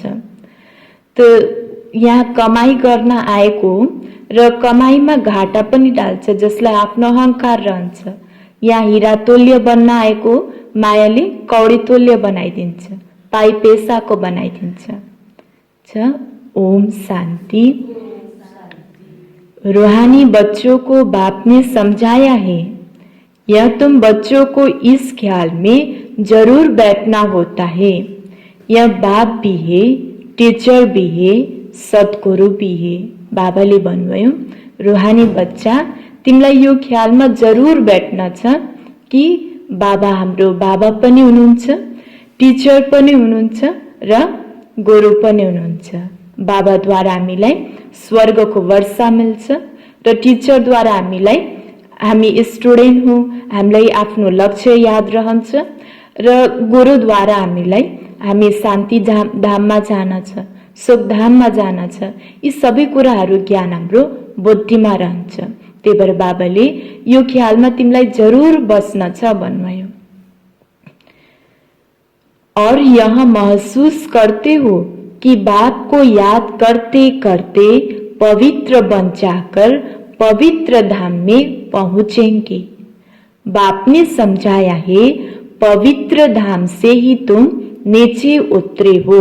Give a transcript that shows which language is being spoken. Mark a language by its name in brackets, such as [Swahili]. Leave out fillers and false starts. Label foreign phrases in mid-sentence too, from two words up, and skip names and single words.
[Nepali] त यहाँ कमाई गर्न आएको र कमाईमा घाटा पनि डाल्छ जसलाई आफ्नो अहंकार रहन्छ। यहाँ हिरा तोल्य बन्न आएको मायाले कौडी तोल्य बनाइदिन्छ, पाई पैसाको बनाइदिन्छ। [Hindi] ओम शांति। रूहानी बच्चों को बाप ने समझाया है, यह तुम बच्चों को इस ख्याल में जरूर बैठना होता है, यह बाप भी है, टीचर भी है, सद्गुरु भी है। [Nepali] बाबाले भन्नुभयो [Hindi] रूहानी बच्चा [Nepali] तिमीलाई यो ख्यालमा जरूर बैठ्न छ कि बाबा हाम्रो बाबा पनि हुनुहुन्छ, टिचर पनि हुनुहुन्छ र गुरु पनि हुनुहुन्छ। बाबाद्वारा हामीलाई स्वर्गको वर्षा मिल्छ र टिचरद्वारा हामी स्टुडेन्ट हौँ, हामीलाई आफ्नो लक्ष्य याद रहन्छ र गुरुद्वारा हामी शान्ति धाममा जान छ, सुखधाममा जान छ। यी सबै कुराहरू ज्ञान हाम्रो बुद्धिमा रहन्छ। त्यही भएर बाबाले यो ख्यालमा तिमीलाई जरूर बस्न छ भन्नुभयो। [Hindi] और यह महसूस करते हो कि बाप को याद करते करते पवित्र बन जाकर पवित्र धाम में पहुंचेंगे। बाप ने समझाया है पवित्र धाम से ही तुम नीचे उतरे हो।